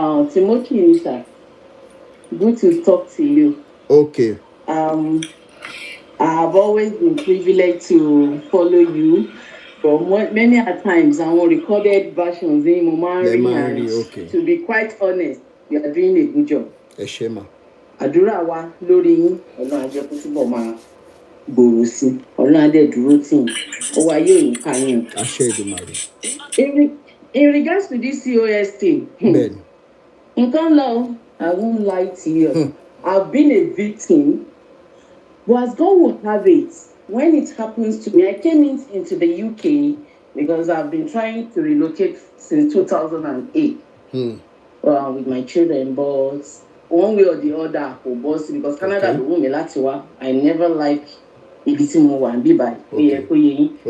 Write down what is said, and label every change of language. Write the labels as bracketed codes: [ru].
[en] Timothy, sir. Good to talk to you. Okay. I have always been privileged to follow you. From many a times, our recorded versions in Momari, and okay. To be quite honest, you are doing a good job. [yo] Ẹ ṣé ma. Àdúrà wa lórí yín, Ọlọ́run á jẹ́ kó túbọ̀ máa gbòòrò sí. Ọlọ́run á dẹ̀ dúró tì yín. Ó wá yóò ní ká yín. Àṣẹ Èdùmàrè. [en] In regards to this COS thing, [yo] Bẹ́ẹ̀ni. nǹkan lọ, [en] I won't lie to you. I've been a victim, but as God will have it, when it happens to me, I came into the UK because I've been trying to relocate since 2008 with my children, but one way or the other, because Canada [yo] ló wù mí láti wá, [en] I never like [yo] ibi tí mo wà ń bí báyìí. Ó yẹ kó yé yín.